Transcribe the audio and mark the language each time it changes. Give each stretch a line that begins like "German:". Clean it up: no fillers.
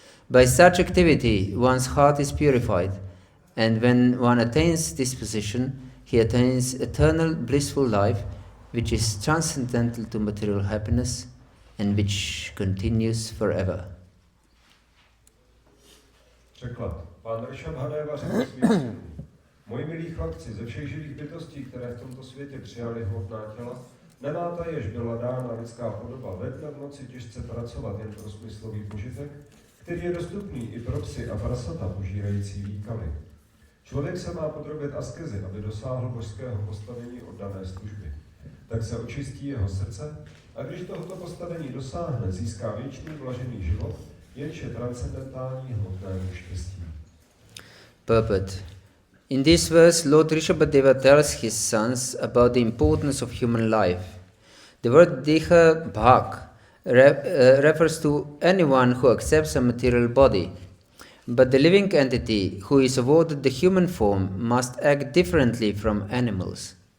English: By such activity, one's heart is purified, and when one attains this position, he attains eternal blissful life, which is transcendental to material happiness and which continues forever.
Czech: Překlad. Pán Rsabadeva řekl svým synům, moji milí chlapci, ze všech živých bytostí, které v tomto světě přijali hmotná těla, nemá ta, jež byla dána lidská podoba, ve dne v noci těžce pracovat jen pro smyslový požitek, který je dostupný i pro psy a prasata požírající výkaly. Člověk se má podrobit askezi, aby dosáhl božského postavení oddané služby. Tak se očistí jeho srdce a když tohoto postavení dosáhne, získá věčný blažený život, jenž je transcendentální hmotnému štěstí.
English: Purport. In this verse, Lord Rsabadeva tells his sons about the importance of human life. The word Deha Bhak refers to anyone who accepts a material body. But the living entity who is awarded the human form must act differently from animals.